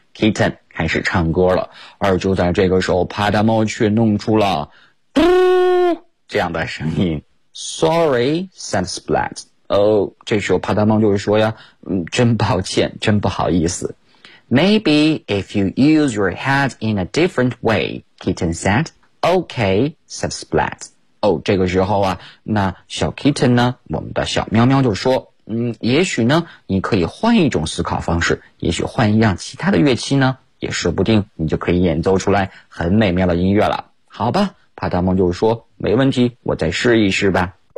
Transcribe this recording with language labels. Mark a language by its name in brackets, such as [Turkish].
[Chinese] Kitten 开始唱歌了，而就在这个时候帕达猫却弄出了嘟这样的声音。 [English] Sorry, said Splat. [Chinese] 这时候帕达猫就是说呀，真抱歉，真不好意思。 [English] Maybe if you use your head in a different way, Kitten said. Okay, said Splat. [Chinese] 这个时候啊，那小 Kitten 呢，我们的小喵喵就说，也许呢你可以换一种思考方式，也许换一样其他的乐器呢，也说不定你就可以演奏出来很美妙的音乐了。好吧，帕达猫就说，没问题，我再试一试吧。